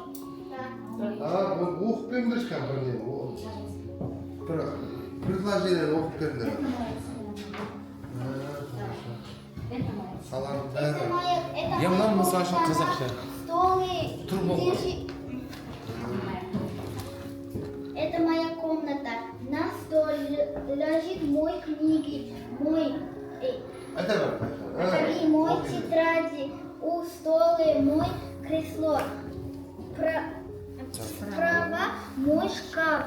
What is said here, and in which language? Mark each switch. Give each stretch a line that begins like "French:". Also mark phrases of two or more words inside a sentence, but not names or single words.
Kazakh: Оқып беріңдер ешкім бір не? Бір предложениені оқып беріңдер. Саланың бәрі. Мынау мысалы үшін қазақша. Тұр болған.
Russian: Это моя комната. На столе лежит мой книги, мой и мой тетради. У стола мой кресло. Справа мой шкаф.